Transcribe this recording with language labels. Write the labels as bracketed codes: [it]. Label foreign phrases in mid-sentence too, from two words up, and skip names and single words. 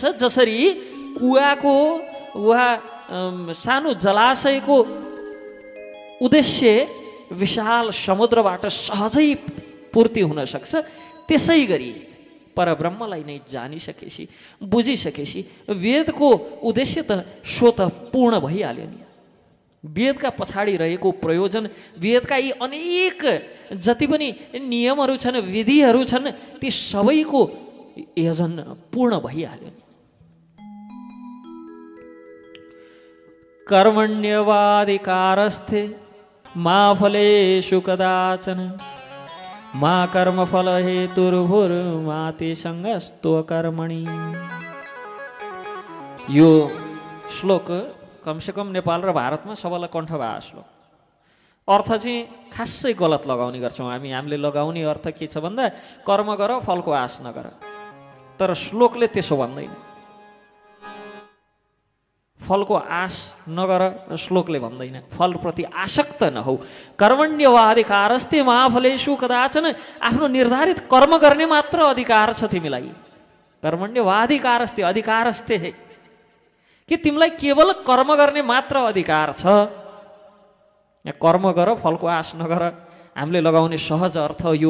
[ne] जसरी कुवाको वा सानो जलाशयको उद्देश्य विशाल समुद्रबाट सहजै पूर्ति हुन सक्छ, त्यसै गरी परब्रह्मलाई नै जानिसकेपछि, बुझिसकेपछि वेदको उद्देश्य त स्वतः पूर्ण भइहाल्यो नि। वेदका पछाडि रहेको प्रयोजन, वेदका यी अनेक जति पनि नियमहरू छन्, विधिहरू छन्, ती सबैको योजन पूर्ण भइहाल्यो नि। [sa] कर्मण्यवाधिकारस्थे मा फलेषु कदाचन मा कर्मफल हेतुर्भुर्माति संगस्तो कर्मणि। [ne] यो श्लोक कमसेकम नेपाल र भारतमा सबैलाई कण्ठ भएको श्लोक। अर्थ चाहिँ खासै गलत लगाउने गर्छौँ हामीले लगाउने अर्थ के छ भन्दा कर्म गर फलको आश नगर। तर श्लोकले त्यसो भन्दैन, फलको आश नगर श्लोकले भन्दैन, फलप्रति आसक्त नहौ। [sa] कर्मण्यवाधिकारस्ते महाफलेषु कदाचन, [ne] आफ्नो निर्धारित कर्म गर्ने मात्र अधिकार छ तिमीलाई। [sa] कर्मण्यवाधिकारस्ते, अधिकारस्ते [ne] है कि तिमीलाई केवल कर्म गर्ने मात्र अधिकार छ। यहाँ कर्म गर फलको आश नगर हामीले लगाउने सहज अर्थ यो।